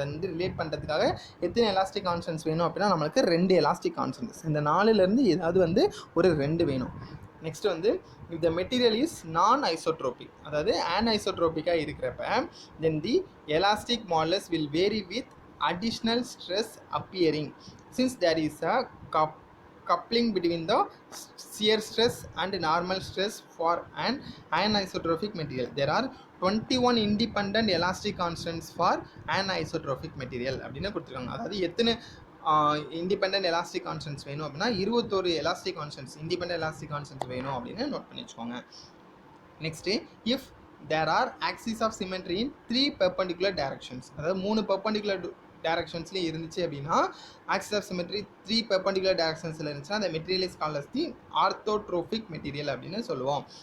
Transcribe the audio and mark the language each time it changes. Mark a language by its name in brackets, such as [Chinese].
[Tamil] அதை வந்து ரிலேட் பண்ணுறதுக்காக எத்தனை எலாஸ்டிக் கான்ஸ்டன்ட்ஸ் வேணும் அப்படின்னா நம்மளுக்கு 2 எலாஸ்டிக் கான்ஸ்டன்ட்ஸ். இந்த 4லேருந்து ஏதாவது வந்து ஒரு 2 வேணும். [English] next வந்து if the material is non isotropic, [Tamil] அதாவது ஆன்ஐசோட்ரோபிக்காக இருக்கிறப்ப [English] then the elastic modulus will vary with additional stress appearing since there is a coupling between the shear stress and normal stress for an anisotropic material. There are 21 independent elastic constants for anisotropic material [Tamil] அப்படின்னு கொடுத்துருக்காங்க. அதாவது எத்தனை independent elastic constants வேணும் அப்படின்னா 21 elastic constants independent elastic constants வேணும் அப்படின்னு note பண்ணி வச்சுக்கோங்க. Next if [English] there are axes of symmetry in 3 perpendicular directions, [Tamil] அதாவது 3 perpendicular டைரக்ஷன்ஸ்லேயும் இருந்துச்சு அப்படின்னா ஆக்சிஸ் ஆஃப் சிமெட்ரி 3 பெர்பெண்டிகுலர் டைரக்ஷன்ஸில் இருந்துச்சுன்னா அந்த material is called as the orthotropic material அப்படின்னு சொல்லுவோம்.